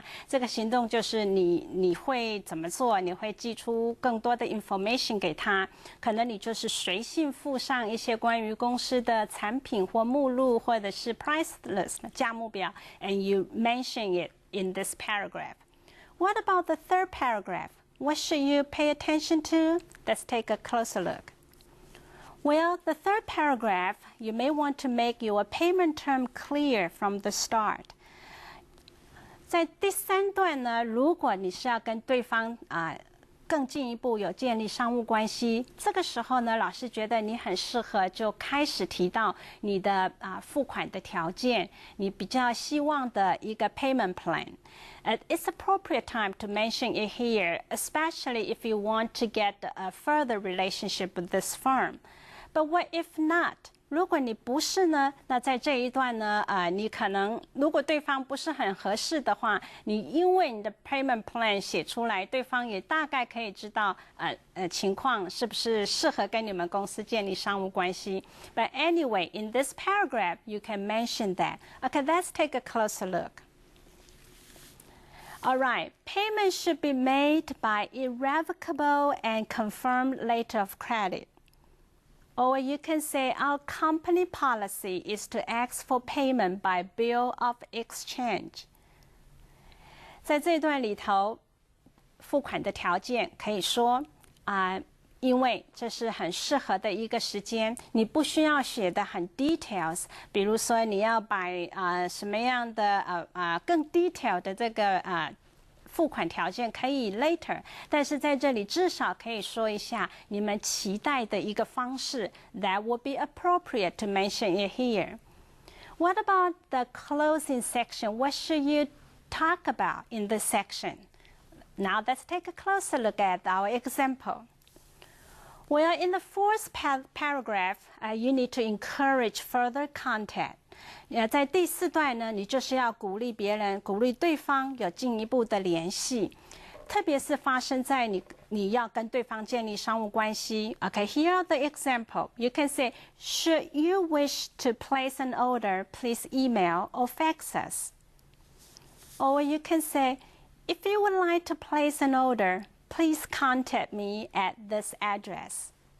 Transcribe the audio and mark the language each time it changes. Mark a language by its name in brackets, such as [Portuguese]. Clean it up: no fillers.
[Chinese] 这个行动就是你会怎么做，你会寄出更多的 information 给他，可能你就是随信附上一些关于公司的产品或目录或者是 price list 价目表 [English] and you mention it in this paragraph. What about the third paragraph? What should you pay attention to? Let's take a closer look. Well, the third paragraph, you may want to make your payment term clear from the start. [Chinese] 在第三段呢，如果你是要跟对方更进一步有建立商务关系，这个时候呢，老师觉得你很适合就开始提到你的付款的条件，你比较希望的一个 payment plan. [English] It's appropriate time to mention it here, especially if you want to get a further relationship with this firm. But what if not? [Chinese] 如果你不是呢，那在这一段呢，你可能如果对方不是很合适的话，你因为你的 payment plan 写出来，对方也大概可以知道情况是不是适合跟你们公司建立商务关系。 [English] But anyway, in this paragraph, you can mention that. Okay, let's take a closer look. All right, payment should be made by irrevocable and confirmed letter of credit.Or you can say our company policy is to ask for payment by bill of exchange. [Chinese] 在这段里头，付款的条件可以说因为这是很适合的一个时间，你不需要写的很 details， 比如说你要把什么样的更 detail 的这个付款条件可以 later， 但是在这里至少可以说一下你们期待的一个方式 [English] that would be appropriate to mention it here. What about the closing section? What should you talk about in this section? Now let's take a closer look at our example. Well, in the fourth paragraph, you need to encourage further contact. [Chinese] 在第四段呢，你就是要鼓励别人，鼓励对方有进一步的联系，特别是发生在你要跟对方建立商务关系。 [English] Okay, here are the example. You can say, should you wish to place an order, please email or fax us. Or you can say, if you would like to place an order, please contact me at this address.